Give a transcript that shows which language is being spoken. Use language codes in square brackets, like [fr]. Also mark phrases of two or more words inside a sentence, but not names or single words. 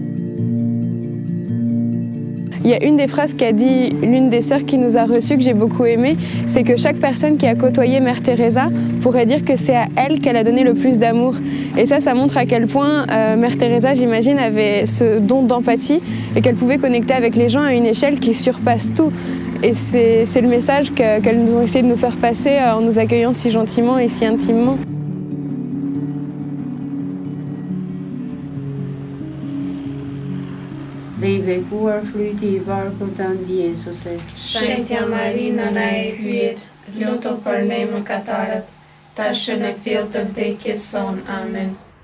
[fr] Il y a une des phrases qu'a dit l'une des sœurs qui nous a reçues que j'ai beaucoup aimée, c'est que chaque personne qui a côtoyé Mère Teresa pourrait dire que c'est à elle qu'elle a donné le plus d'amour. Et ça montre à quel point Mère Teresa, j'imagine, avait ce don d'empathie et qu'elle pouvait connecter avec les gens à une échelle qui surpasse tout. Et c'est le message qu'elles nous ont essayé de nous faire passer en nous accueillant si gentiment et si intimement. [sq] Shenhtja Marina na e hyjet, luto për ne mëkatarët, tash në fill të vdekjes son. Amen.